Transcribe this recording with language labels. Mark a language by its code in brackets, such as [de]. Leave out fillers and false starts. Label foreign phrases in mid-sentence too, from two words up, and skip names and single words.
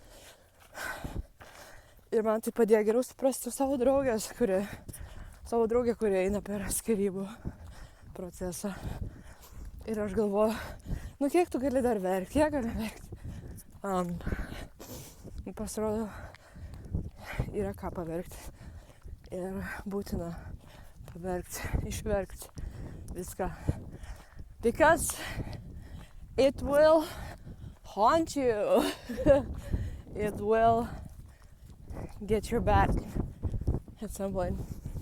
[lt] Ir man tai padėjo geriau suprasti savo draugę, kuri eina per skyrybų procesą. Ir aš galvoju, kiek tu gali dar verkti, kiek gali verkti. Pasirodo, yra ką paverkti. Ir būtina paverkti, išverkti viską. [en] Because it will haunt you. It will get your back at some point.